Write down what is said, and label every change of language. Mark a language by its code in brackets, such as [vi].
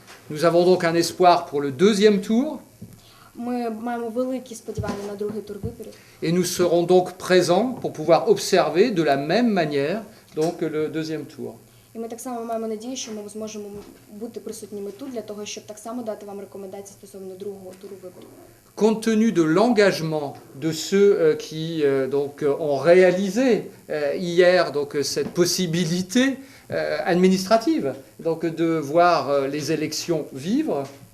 [fr] Nous avons donc un espoir pour le deuxième tour. [uk] Ми маємо великі сподівання на другий тур виборів. [fr] Et nous serons donc présents pour pouvoir observer de la même manière donc le deuxième tour. [uk] І ми так само маємо надію, що ми зможемо бути присутніми тут для того, щоб так само дати вам рекомендації стосовно другого туру виборів. [fr] Compte tenu de l'engagement de ceux qui donc ont réalisé hier donc cette possibilité administrative donc de voir les élections vivre.